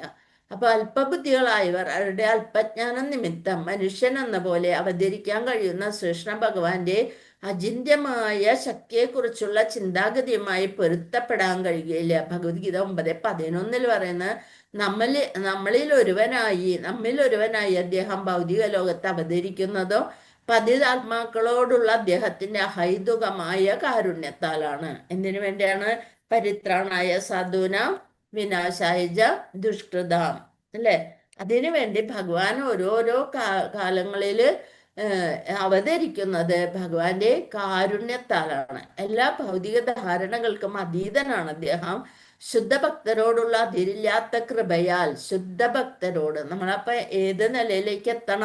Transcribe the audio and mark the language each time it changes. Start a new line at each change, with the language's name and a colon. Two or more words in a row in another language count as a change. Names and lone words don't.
Malayalam: അപ്പൊ അല്പബുദ്ധികളായവർ അവരുടെ അല്പജ്ഞാനം നിമിത്തം മനുഷ്യൻ എന്ന പോലെ അവതരിക്കാൻ കഴിയുന്ന ശ്രീകൃഷ്ണ ഭഗവാന്റെ അചിന്ത്യമായ ശക്തിയെക്കുറിച്ചുള്ള ചിന്താഗതിയുമായി പൊരുത്തപ്പെടാൻ കഴിയുകയില്ല. ഭഗവത്ഗീത 9:11 പറയുന്ന നമ്മളിൽ ഒരുവനായി അദ്ദേഹം ഭൗതിക ലോകത്ത് അവതരിക്കുന്നതോ പതിതാത്മാക്കളോടുള്ള അദ്ദേഹത്തിന്റെ അഹൈതുകമായ കാരുണ്യത്താലാണ്. എന്തിനു വേണ്ടിയാണ്?
Sanskrit: പരിത്രാണായ സാധൂനാം വിനാശായ ദുഷ്കൃതാം,
Malayalam: അല്ലെ? അതിനു വേണ്ടി ഭഗവാൻ ഓരോരോ കാലങ്ങളില് അവതരിക്കുന്നത് ഭഗവാന്റെ കാരുണ്യത്താലാണ്. എല്ലാ ഭൗതിക ധാരണകൾക്കും അതീതനാണ് അദ്ദേഹം. ശുദ്ധഭക്തരോടുള്ള അതിരില്ലാത്ത കൃപയാൽ ശുദ്ധഭക്തരോട് നമ്മളപ്പോ ഏത് നിലയിലേക്ക് എത്തണം?